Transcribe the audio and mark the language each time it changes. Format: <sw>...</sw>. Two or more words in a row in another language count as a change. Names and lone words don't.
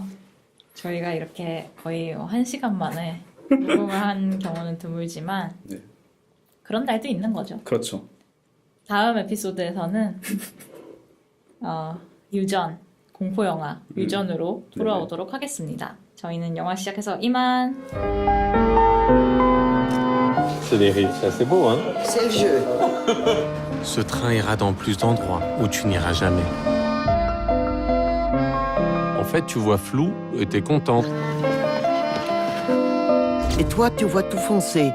<ko>저희가 이렇게 거의 1시간 만에 녹음을 한 경우는 드물지만 네, 그런 날도 있는 거죠. 그렇죠. 다음 에피소드에서는 유전, 공포영화 유전으로 돌아오도록 하겠습니다. 저희는 영화 시작해서 이만.</ko> <fr>C'est des rives, c'est assez beau, hein? C'est le jeu. Ce train ira dans plus d'endroits où tu n'iras jamais. En fait, tu vois flou et t'es contente. Et toi, tu vois tout foncé.</fr>